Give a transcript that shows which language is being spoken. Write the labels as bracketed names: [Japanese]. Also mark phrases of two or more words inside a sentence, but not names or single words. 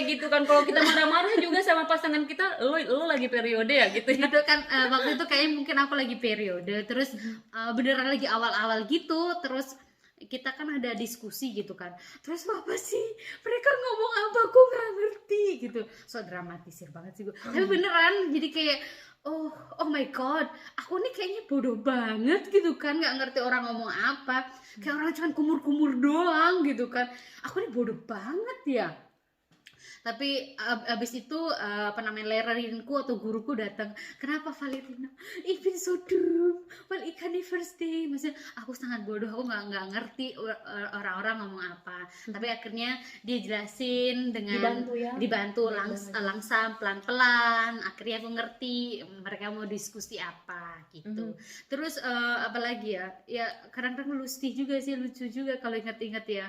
[Indonesian] kayak gitu kan, kalau kita marah-marah juga sama pasangan kita, lu lagi periode ya gitu ya. Gitu kan waktu itu kayaknya mungkin aku lagi periode, terus beneran lagi awal-awal gitu. Terus kita kan ada diskusi gitu kan, terus apa sih mereka ngomong apa, aku nggak ngerti gitu. So dramatisir banget sih gue, tapi beneran jadi kayak [English] oh my god, [Indonesian] aku nih kayaknya bodoh banget gitu kan, nggak ngerti orang ngomong apa, kayak orang cuma kumur-kumur doang gitu kan, aku nih bodoh banget ya. Tapi abis itu apa namanya lerarinku atau guruku datang, kenapa Valentina? [German] Ich bin so dumm, weil ich kann nicht verstehen. [Indonesian] Maksudnya aku sangat bodoh, aku nggak ngerti orang-orang ngomong apa. Tapi akhirnya dia jelasin dengan dibantu langsam pelan-pelan. Akhirnya aku ngerti mereka mau diskusi apa gitu. Terus apalagi ya kadang-kadang lucu juga kalau inget-inget ya.